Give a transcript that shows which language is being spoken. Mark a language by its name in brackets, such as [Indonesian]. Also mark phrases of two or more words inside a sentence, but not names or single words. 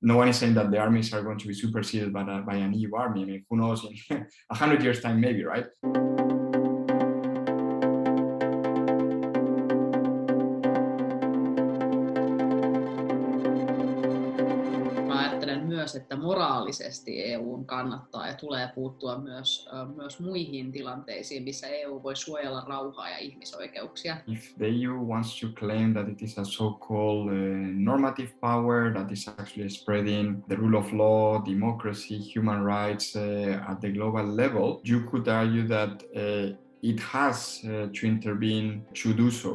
[English] no one is saying that the armies are going to be superseded by an EU army. I mean, who knows, in 100 years' time, maybe, right? [Finnish] Myös, että moraalisesti EU:n kannattaa ja tulee puuttua myös muihin tilanteisiin, missä EU voi suojella rauhaa ja ihmisoikeuksia. [English] If the EU wants to claim that it is a so-called normative power that is actually spreading the rule of law, democracy, human rights at the global level, you could argue that it has to intervene to do so.